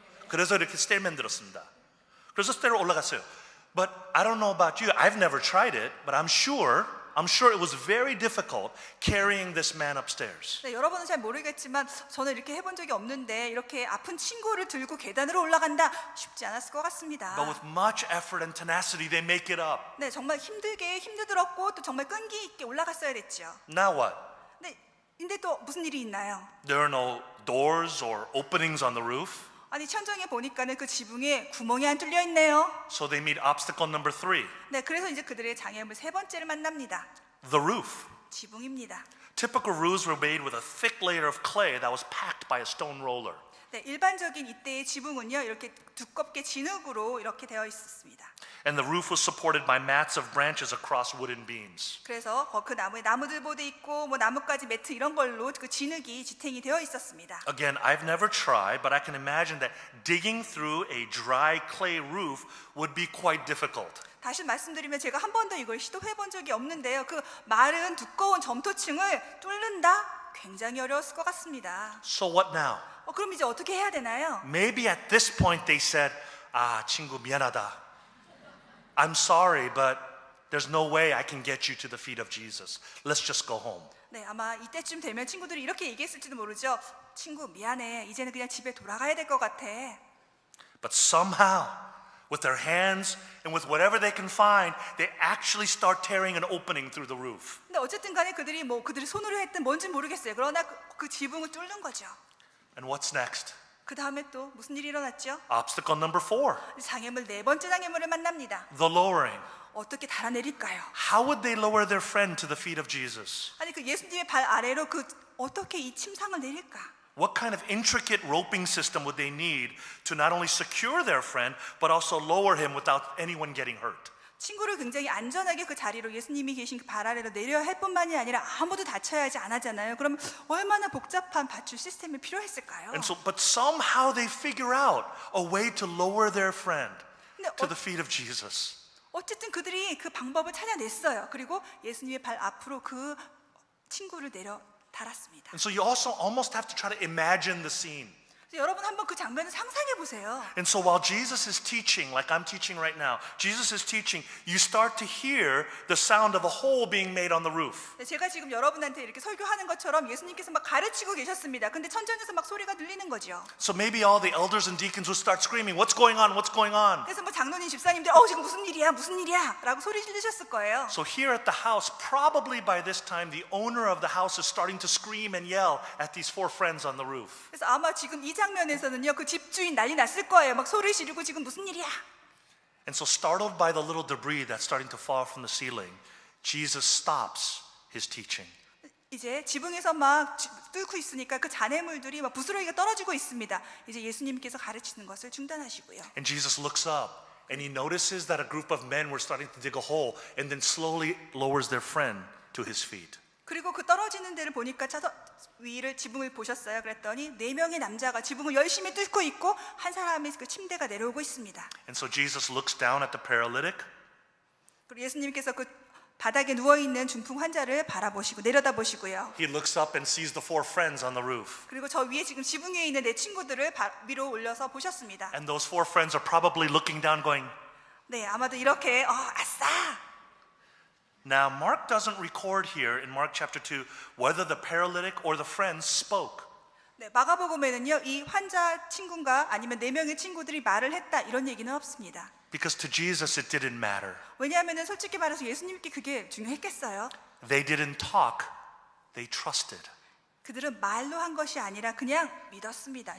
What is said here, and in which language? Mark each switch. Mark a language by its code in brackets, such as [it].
[ko] 그래서 이렇게 스테어 만들었습니다. 그래서 스테어로 올라갔어요. [en] But I don't know about you. I've never tried it, but I'm sure it was very difficult carrying this man upstairs. [ko] 네, 여러분은 잘 모르겠지만 저는 이렇게 해본 적이 없는데 이렇게 아픈 친구를 들고 계단으로 올라간다 쉽지 않았을 것 같습니다. [en] But with much effort and tenacity, they make it up. [ko] 네, 정말 힘들었고 또 정말 끈기 있게 올라갔어야 됐죠. [en] Now what? [ko] 네, 근데 또 무슨 일이 있나요? [en] There are no doors or openings on the roof. [ko] 아니, 천정에 보니까는 그 지붕에 구멍이 안 뚫려 있네요. [en] So they meet obstacle number 3, [ko] 네, 그래서 이제 그들의 장애물 세 번째를 만납니다. [en] the roof. [ko] 지붕입니다. [en] Typical roofs were made with a thick layer of clay that was packed by a stone roller. [ko] 네, 일반적인 이때의 지붕은요 이렇게 두껍게 진흙으로 이렇게 되어 있었습니다. [en] And the roof was supported by mats of branches across wooden beams. [ko] 그래서 그 나무에 나무들보도 있고 뭐 나뭇가지 매트 이런 걸로 그 진흙이 지탱이 되어 있었습니다. [en] Again, I've never tried, but I can imagine that digging through a dry clay roof would be quite difficult. [ko] 다시 말씀드리면 제가 한 번도 이걸 시도해 본 적이 없는데요. 그 마른 두꺼운 점토층을 뚫는다 굉장히 어려웠을 것 같습니다. [en] So what now? [ko] 그럼 이제 어떻게 해야 되나요? [en] Maybe at this point they said, [ko] 친구 미안하다. [en] I'm sorry, but there's no way I can get you to the feet of Jesus. Let's just go home. [ko] 네, 아마 이때쯤 되면 친구들이 이렇게 얘기했을지도 모르죠. 친구 미안해. 이제는 그냥 집에 돌아가야 될 것 같아. [en] But somehow, with their hands and with whatever they can find, they actually start tearing an opening through the roof. [ko] 근데 어쨌든 간에 그들이 손으로 했든 뭔지 모르겠어요. 그러나 그 지붕을 뚫는 거죠. [en] And what's next? [ko] 그 다음에 또 무슨 일이 일어났죠? [en] Obstacle number 4, [ko] 장애물 네 번째 장애물을 만납니다. [en] the lowering. [ko] 어떻게 달아내릴까요? [en] How would they lower their friend to the feet of Jesus? [ko] 아니 그 예수님의 발 아래로 어떻게 이 침상을 내릴까? [en] What kind of intricate roping system would they need to not only secure their friend, but also lower him without anyone getting hurt? [ko] 친구를 굉장히 안전하게 그 자리로 예수님이 계신 그 발 아래로 내려야 할 뿐만이 아니라 아무도 다쳐야지 안 하잖아요. 그럼 얼마나 복잡한 받출 시스템이 필요했을까요? [en] And so, but somehow they figure out a way to lower their friend [ko] 근데 [en] to the feet of Jesus. [ko] 어쨌든 그들이 그 방법을 찾아냈어요. 그리고 예수님의 발 앞으로 그 친구를 내려 달았습니다. [en] And so you also almost have to try to imagine the scene. [ko] 여러분 한번 그 장면을 상상해 보세요. [en] And so while Jesus is teaching, like I'm teaching right now, Jesus is teaching, you start to hear the sound of a hole being made on the roof. [ko] 제가 지금 여러분한테 이렇게 설교하는 것처럼 예수님께서 막 가르치고 계셨습니다. 근데 천장에서 막 소리가 들리는 거죠. [en] So maybe all the elders and deacons would start screaming, what's going on? What's going on? [ko] 그래서 뭐 장로님, 집사님들 지금 무슨 일이야? 라고 소리 지르셨을 거예요. [en] So here at the house, probably by this time, the owner of the house is starting to scream and yell at these 4 friends on the roof. [ko] 그래서 아마 지금 이 장면에서는요, 그 집주인 난리 났을 거예요. 막 소리 지르고 지금 무슨 일이야? [en] And so startled by the little debris that's starting to fall from the ceiling, Jesus stops his teaching. [ko] 이제 지붕에서 막 뚫고 있으니까 그 잔해물들이 막 부스러기가 떨어지고 있습니다. 이제 예수님께서 가르치는 것을 중단하시고요. [en] And Jesus looks up and he notices that a group of men were starting to dig a hole and then slowly lowers their friend to his feet. [ko] 그리고 그 떨어지는 데를 보니까 위를 지붕을 보셨어요. 그랬더니 4명의 남자가 지붕을 열심히 뚫고 있고 한 사람의 그 침대가 내려오고 있습니다. [en] And so Jesus looks down at the paralytic. [ko] 그리고 예수님께서 그 바닥에 누워 있는 중풍 환자를 바라보시고 내려다보시고요. [en] He looks up and sees the 4 friends on the roof. [ko] 그리고 저 위에 지금 지붕 위에 있는 내 친구들을 위로 올려서 보셨습니다. [en] And those 4 friends are probably looking down going, [ko] 네, 아마도 이렇게 아싸. [en] Now, Mark doesn't record here in Mark chapter 2 whether the paralytic or the friends spoke. [ko] 네, 마가복음에는요, 이 환자 친구가 아니면 4명의 친구들이 말을 했다 이런 얘기는 없습니다. [en] Because to Jesus it didn't matter. [ko] 왜냐하면 솔직히 말해서 예수님께 그게 중요했겠어요. [en] They didn't talk, they trusted. [ko] 그들은 말로 한 것이 아니라 그냥 믿었습니다.